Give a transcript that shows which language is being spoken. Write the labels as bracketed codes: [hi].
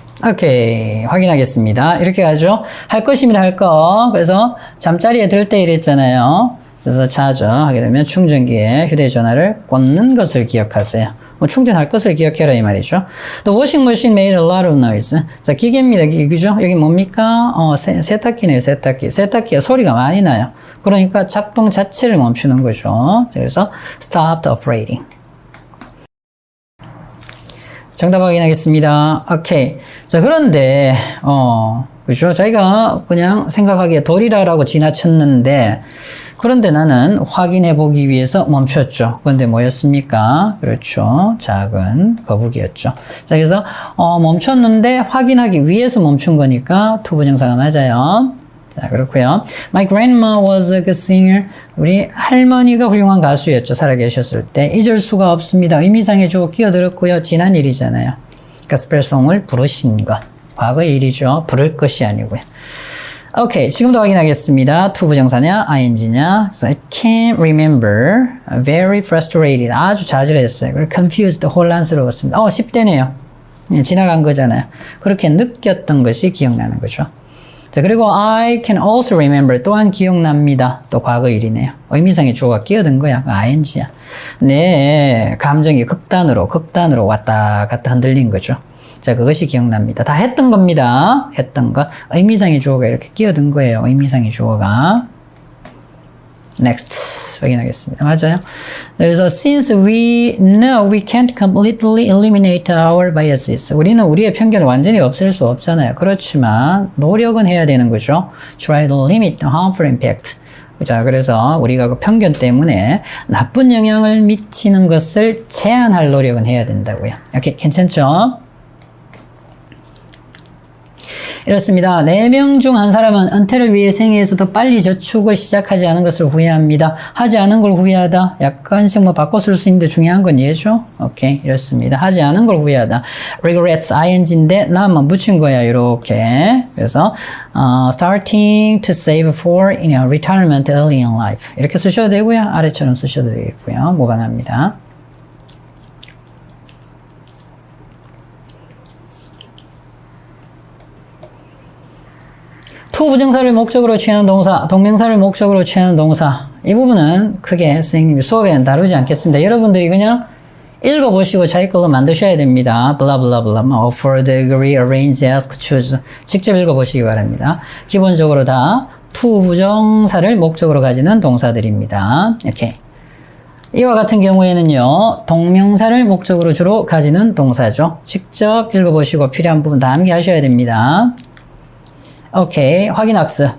[ko] 오케이. 확인하겠습니다. 이렇게 가죠. 할 것입니다. 할 거. 그래서 잠자리에 들 때 이랬잖아요. 그래서 자죠. 하게 되면 충전기에 휴대전화를 꽂는 것을 기억하세요. 뭐 충전할 것을 기억해라 이 말이죠. [en] The washing machine made a lot of noise. [ko] 자, 기계입니다. 그죠? 여기 뭡니까? 세탁기네요. 세탁기. 세탁기가 소리가 많이 나요. 그러니까 작동 자체를 멈추는 거죠. 그래서 [en] stopped operating. [ko] 정답 확인하겠습니다. 오케이. 자, 그런데, 그죠? 저희가 그냥 생각하기에 돌이라라고 지나쳤는데, 그런데 나는 확인해 보기 위해서 멈췄죠. 그런데 뭐였습니까? 그렇죠. 작은 거북이였죠. 자, 그래서, 멈췄는데 확인하기 위해서 멈춘 거니까 투부정사가 맞아요. 자, 그렇고요. [en] My grandma was a good singer. [ko] 우리 할머니가 훌륭한 가수였죠. 살아계셨을 때. 잊을 수가 없습니다. 의미상의 주어 끼어들었고요. 지난 일이잖아요. 가스펠송을 부르신 것. 과거의 일이죠. 부를 것이 아니고요. 오케이. 지금도 확인하겠습니다. 투부정사냐, ing냐. [en] I can't remember. Very frustrated. [ko] 아주 좌절했어요. 그리고 confused. 혼란스러웠습니다. 10대네요. 지나간 거잖아요. 그렇게 느꼈던 것이 기억나는 거죠. 자, 그리고 [en] I can also remember. [ko] 또한 기억납니다. 또 과거 일이네요. 의미상의 주어가 끼어든 거야. ing야. 네, 감정이 극단으로 왔다 갔다 흔들린 거죠. 자, 그것이 기억납니다. 다 했던 겁니다. 했던 것. 의미상의 주어가 이렇게 끼어든 거예요. 의미상의 주어가. Next. 확인하겠습니다. 맞아요. 그래서 [en] since we know we can't completely eliminate our biases. [ko] 우리는 우리의 편견을 완전히 없앨 수 없잖아요. 그렇지만 노력은 해야 되는 거죠. [en] Try to limit the harmful impact. [ko] 자, 그래서 우리가 그 편견 때문에 나쁜 영향을 미치는 것을 제한할 노력은 해야 된다고요. 오케이, 괜찮죠? 이렇습니다. 4명 중 한 사람은 은퇴를 위해 생애에서도 빨리 저축을 시작하지 않은 것을 후회합니다. 하지 않은 걸 후회하다. 약간씩 바꿔 쓸 수 있는데 중요한 건 얘죠. 오케이. 이렇습니다. 하지 않은 걸 후회하다. regrets ing인데 나만 붙인 거야. 이렇게. 그래서 [en] starting to save for retirement early in life. [ko] 이렇게 쓰셔도 되고요. 아래처럼 쓰셔도 되겠고요. 무방합니다. 투부정사를 목적으로 취하는 동사, 동명사를 목적으로 취하는 동사. 이 부분은 크게 선생님이 수업에는 다루지 않겠습니다. 여러분들이 그냥 읽어보시고 자기 걸로 만드셔야 됩니다. [en] 블라블라블라, offer, agree, arrange, ask, choose. [ko] 직접 읽어보시기 바랍니다. 기본적으로 다 투부정사를 목적으로 가지는 동사들입니다. 이렇게. 이와 같은 경우에는요, 동명사를 목적으로 주로 가지는 동사죠. 직접 읽어보시고 필요한 부분 다 암기하셔야 됩니다. 오케이. 확인학습.